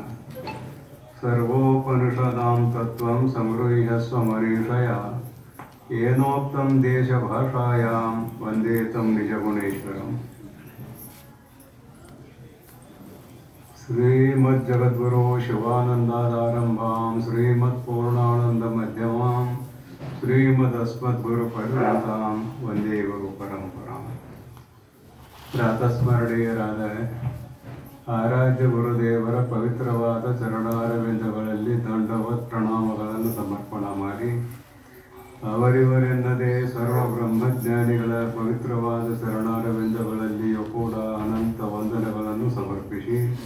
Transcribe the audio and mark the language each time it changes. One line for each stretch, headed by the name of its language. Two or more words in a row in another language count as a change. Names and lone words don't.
Sanskrit: सर्वोपनिषदां तत्त्वं संगृह्य स्वमरीषया येनोक्तं देशभाषायां वन्दे तं निजगुणेश्वरम्। श्रीमज्जगद्गुरो शिवानन्दादारम्भां श्रीमत्पूर्णानन्दमध्यमां श्रीमदस्मद्गुरुपर्यन्तां वन्दे गुरुपरम्पराम्।
Kannada: ಪ್ರಾತಸ್ಮರಣೀಯರಾದ ಆರಾಧ್ಯ ಗುರುದೇವರ ಪವಿತ್ರವಾದ ಚರಣಾರವಿಂದಗಳಲ್ಲಿ ದಂಡವತ್ ಪ್ರಣಾಮಗಳನ್ನು ಸಮರ್ಪಣೆ ಮಾಡಿ ಅವರಿವರೆನ್ನದೇ ಸರ್ವ ಬ್ರಹ್ಮಜ್ಞಾನಿಗಳ ಪವಿತ್ರವಾದ ಚರಣಾರವಿಂದಗಳಲ್ಲಿಯೂ ಕೂಡ ಅನಂತ ವಂದನೆಗಳನ್ನು ಸಮರ್ಪಿಸಿ